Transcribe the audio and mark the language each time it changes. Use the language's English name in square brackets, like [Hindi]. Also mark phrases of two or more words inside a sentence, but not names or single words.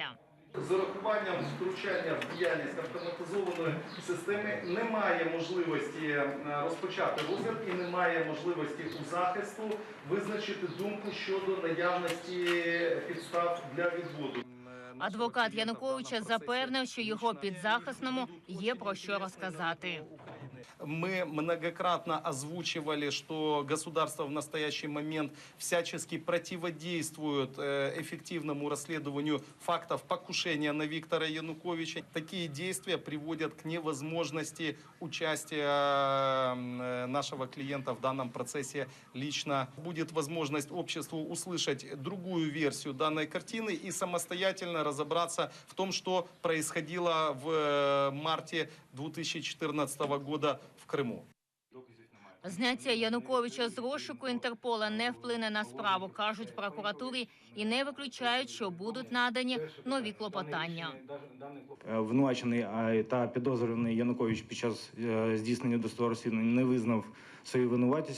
[Ukrainian] З урахуванням втручання в діяльність автоматизованої системи немає можливості розпочати розгляд і немає можливості у захисту визначити думку щодо наявності підстав для відводу. Адвокат Януковича запевнив, що його підзахисному є про що розказати. [Russian] Мы многократно озвучивали, что государство в настоящий момент всячески противодействует эффективному расследованию фактов покушения на Виктора Януковича. Такие действия приводят к невозможности участия нашего клиента в данном процессе лично. Будет возможность обществу услышать другую версию данной картины и самостоятельно разобраться в том, что происходило в марте 2014 года в Криму. [Ukrainian] Зняття Януковича з розшуку Інтерпола не вплине на справу, кажуть в прокуратурі, і не виключають, що будуть надані нові клопотання. Обвинувачений та підозрюваний Янукович під час здійснення досудового розслідування не визнав свою винуватість.